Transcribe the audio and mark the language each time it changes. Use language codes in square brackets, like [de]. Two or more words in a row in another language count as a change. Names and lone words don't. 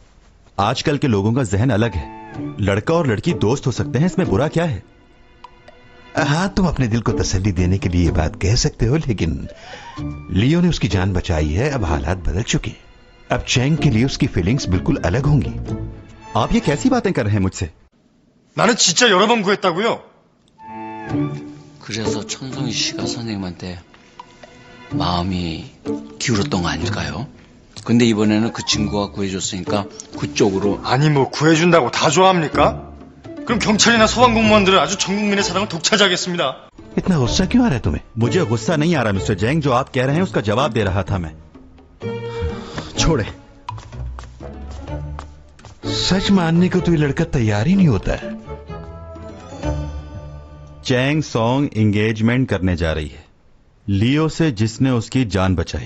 [hi] आजकल के लोगों का जहन अलग है। लड़का और लड़की दोस्त हो सकते हैं, इसमें बुरा क्या है? हाँ, तुम अपने दिल को तसल्ली देने के लिए ये बात कह सकते हो, लेकिन लियो ने उसकी जान बचाई है। अब हालात बदल चुके। अब चैंग के लिए उसकी फीलिंग्स बिल्कुल अलग होंगी। आप ये कैसी बातें कर रहे हैं मुझसे? [ko] 나는 진짜 여러 번 구했다고요. 그래서 천성희 씨가 선생님한테 마음이 기울었던 거 아닐까요? 근데 이번에는 그 친구가 구해줬으니까 그쪽으로. 아니 뭐 구해준다고 다 좋아합니까? 그럼 경찰이나 소방공무원들은 아주 전 국민의 사랑을 독차지하겠습니다. [hi] इतना गुस्सा क्यों आ रहा है तुम्हें? मुझे गुस्सा नहीं आ रहा मिस्टर जैंग। जो आप कह रहे हैं उसका जवाब दे रहा था मैं। छोड़े। सच मानने को तो ये लड़का तैयार ही नहीं होता है। चैंग सॉन्ग एंगेजमेंट करने जा रही है लियो से, जिसने उसकी जान बचाई।